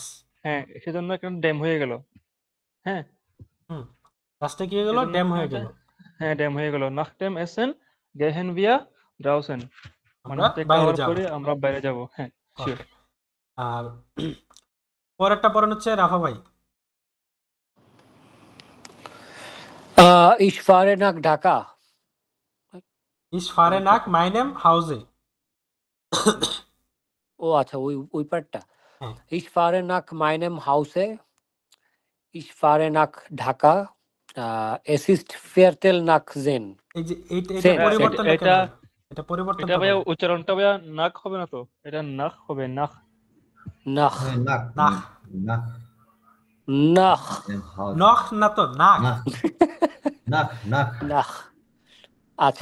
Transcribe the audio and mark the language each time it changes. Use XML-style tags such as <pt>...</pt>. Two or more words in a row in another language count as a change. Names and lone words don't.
<bn>হ্যাঁ, সেজন্য এখানে ডেম হয়ে গেল। হ্যাঁ, হুম, ডাসটা কি হয়ে গেল? সেজন্য ড্যাম এখানে হয়ে হচ্ছে গেল। হ্যাঁ ড্যাম হয়ে গেল।</bn> <de>nach dem Essen gehen wir draußen,</de> <bn>মানে আমরা হচ্ছে বাইরে খাওয়ার যাব। পরে আমরা বাইরে যাব। হ্যাঁ, শিওর। ওকে। আর পরেরটা পড়েন হচ্ছে রাফা ভাই।</bn> <de>Ich fahre nach Dhaka. Ich fahre nach meinem Hause.</de> <bn>ও আচ্ছা, ওই পার্টটা। হ্যাঁ,</bn> <de>Ich fahre nach meinem Hause. Ich fahre nach Dhaka. Es ist Viertel nach 10.</de> <bn>এই যে এটা Same, পরিবর্তনটা কেন এটা হলো? এটা পরিবর্তনটা এটা ভাইয়া বলেন। উচ্চারণটা ভাইয়া নাক হবে না তো, এটা নাক হবে, নাক। Nach. হ্যাঁ, নাক নাক। নাক Nach. হাউস নখ না তো নাক। নাক নাক নাক Nach. আচ্ছা,</bn>